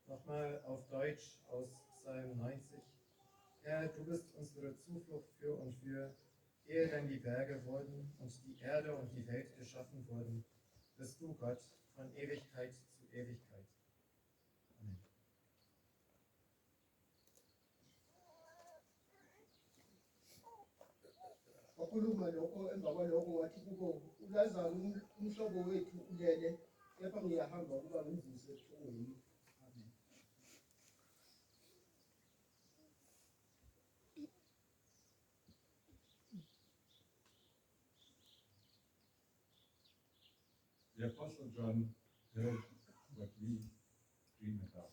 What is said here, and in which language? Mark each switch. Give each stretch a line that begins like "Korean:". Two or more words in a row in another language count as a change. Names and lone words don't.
German: nochmal auf Deutsch aus Psalm 90. Herr, du bist unsere Zuflucht für und für, ehe denn die Berge wurden und die Erde und die Welt geschaffen wurden, bist du Gott von Ewigkeit zu Ewigkeit. Amen.
Zulu: wakhuluma lokho emva kwalokho wathi kubo uLazaro umhlobo wethu ulele kepha ngiyahamba ukuba ngimvuse ebuhlungwini. Amen.
English: The Apostle John heard what we dream about.